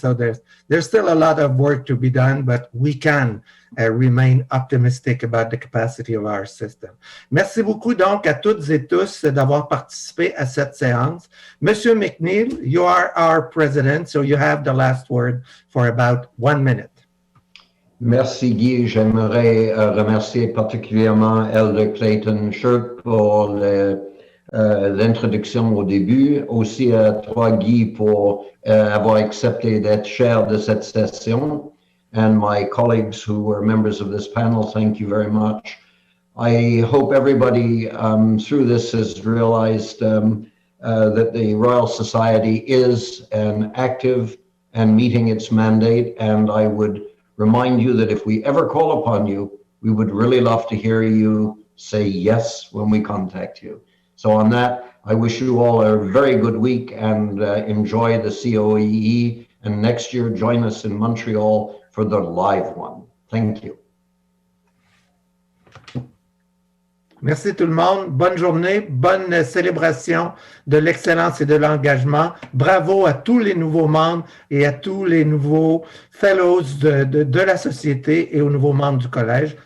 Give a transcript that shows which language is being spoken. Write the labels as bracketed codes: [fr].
[en] So there's still a lot of work to be done, but we can remain optimistic about the capacity of our system. [fr] Merci beaucoup donc à toutes et tous d'avoir participé à cette séance. [en] Monsieur McNeil, you are our president, so you have the last word for about 1 minute. [fr] Merci Guy. J'aimerais remercier particulièrement Elder Clayton Shirk pour l'introduction au début. Aussi à toi Guy pour avoir accepté d'être chair de cette session. [en] And my colleagues who were members of this panel, thank you very much. I hope everybody through this has realized that the Royal Society is an active and meeting its mandate. And I would remind you that if we ever call upon you, we would really love to hear you say yes when we contact you. So on that, I wish you all a very good week and enjoy the COEE. And next year, join us in Montreal for the live one. Thank you. [fr] Merci tout le monde. Bonne journée, bonne célébration de l'excellence et de l'engagement. Bravo à tous les nouveaux membres et à tous les nouveaux fellows de la société et aux nouveaux membres du collège.